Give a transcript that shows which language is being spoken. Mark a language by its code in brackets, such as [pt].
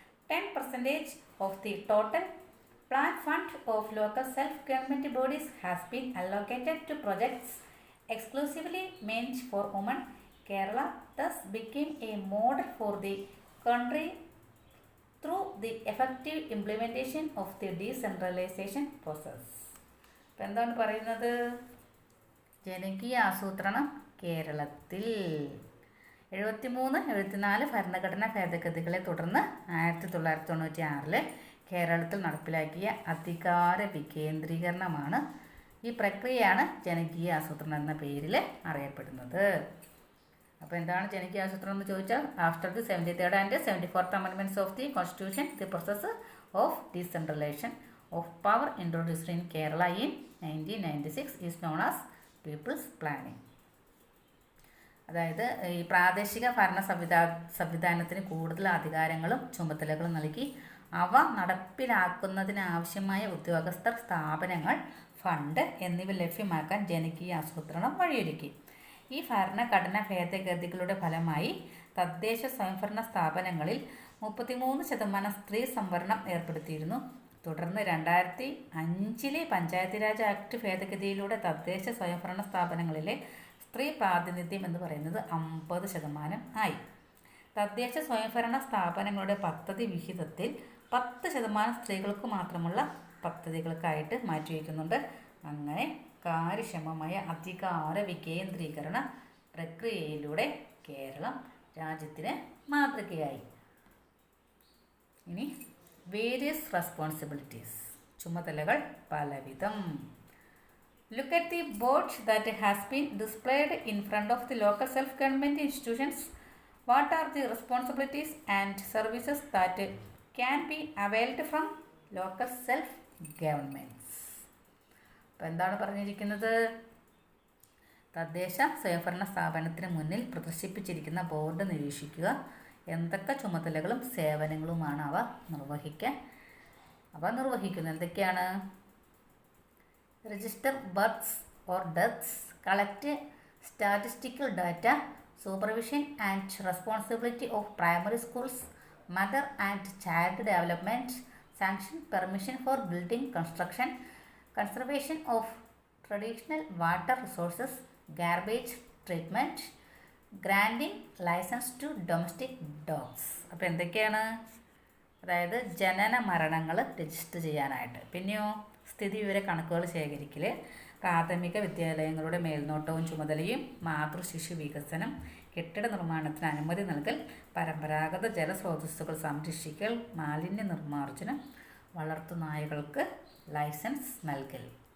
[en] 10% of the total planned fund of local self-government bodies has been allocated to projects exclusively meant for women. Kerala thus became a model for the country through the effective implementation of the decentralization process. [ml] അപ്പോൾ എന്താണ് പറയുന്നത്? ജനകീയ ആസൂത്രണം കേരളത്തിൽ 73-74 ഭരണഘടനാ ഭേദഗതികളെ തുടർന്ന് 1996 കേരളത്തിൽ നടപ്പിലാക്കിയ അധികാര വികേന്ദ്രീകരണമാണ്. ഈ പ്രക്രിയയാണ് ജനകീയ ആസൂത്രണം എന്ന പേരിൽ അറിയപ്പെടുന്നത്. അപ്പോൾ എന്താണ് ജനകീയ ആസൂത്രണം എന്ന് ചോദിച്ചാൽ, [en] After the 73rd and 74th amendments of the Constitution, the process of decentralization of power introduced in Kerala in 1996 is known as People's Planning. [ml] അതായത് ഈ പ്രാദേശിക ഭരണ സംവിധാനത്തിന് കൂടുതൽ അധികാരങ്ങളും ചുമതലകളും നൽകി അവ നടപ്പിലാക്കുന്നതിനാവശ്യമായ ഉദ്യോഗസ്ഥർ, സ്ഥാപനങ്ങൾ, ഫണ്ട് എന്നിവ ലഭ്യമാക്കാൻ ജനകീയ ആസൂത്രണം വഴിയൊരുക്കി. ഈ ഭരണഘടനാ ഭേദഗതികളുടെ ഫലമായി തദ്ദേശ സ്വയംഭരണ സ്ഥാപനങ്ങളിൽ 33% സ്ത്രീ സംവരണം ഏർപ്പെടുത്തിയിരുന്നു. തുടർന്ന് 2005 പഞ്ചായത്ത് രാജ് ആക്ട് ഭേദഗതിയിലൂടെ തദ്ദേശ സ്വയംഭരണ സ്ഥാപനങ്ങളിലെ സ്ത്രീ പ്രാതിനിധ്യം എന്ന് പറയുന്നത് 50% ആയി. തദ്ദേശ സ്വയംഭരണ സ്ഥാപനങ്ങളുടെ പദ്ധതി വിഹിതത്തിൽ 10% സ്ത്രീകൾക്ക് മാത്രമുള്ള പദ്ധതികൾക്കായിട്ട് മാറ്റിവെക്കുന്നുണ്ട്. അങ്ങനെ കാര്യക്ഷമമായ അധികാര വികേന്ദ്രീകരണ പ്രക്രിയയിലൂടെ കേരളം രാജ്യത്തിന് മാതൃകയായി. ഇനി [en] various responsibilities, [ml] ചുമതലകൾ പലവിധം. [en] Look at the board that has been displayed in front of the local self-government institutions. What are the responsibilities and services that can be availed from local self-governments? [ml] അപ്പോൾ എന്താണ് പറഞ്ഞിരിക്കുന്നത്? തദ്ദേശ സ്വയംഭരണ സ്ഥാപനത്തിന് മുന്നിൽ പ്രദർശിപ്പിച്ചിരിക്കുന്ന ബോർഡ് നിരീക്ഷിക്കുക. എന്തൊക്കെ ചുമതലകളും സേവനങ്ങളുമാണ് അവ നിർവഹിക്കുന്നത്? എന്തൊക്കെയാണ്? [en] Register births or deaths, collect statistical data, supervision and responsibility of primary schools, mother and child development, sanction permission for building construction, conservation of traditional water resources, garbage treatment, granting license to domestic dogs. [ml] അപ്പോൾ എന്തൊക്കെയാണ്? അതായത് ജനന മരണങ്ങൾ register ചെയ്യാനായിട്ട്. പിന്നെയോ സ്ഥിതിവിവര കണക്കുകൾ ശേഖരിക്കൽ, പ്രാഥമിക വിദ്യാലയങ്ങളുടെ മേൽനോട്ടവും ചുമതലയും, മാതൃശിശു വികസനം, കെട്ടിട നിർമ്മാണത്തിന് അനുമതി നൽകൽ, പരമ്പരാഗത ജലസ്രോതസ്സുകൾ സംരക്ഷിക്കൽ, മാലിന്യ നിർമ്മാർജ്ജനം, വളർത്തുനായകൾക്ക് ലൈസൻസ് നൽകൽ.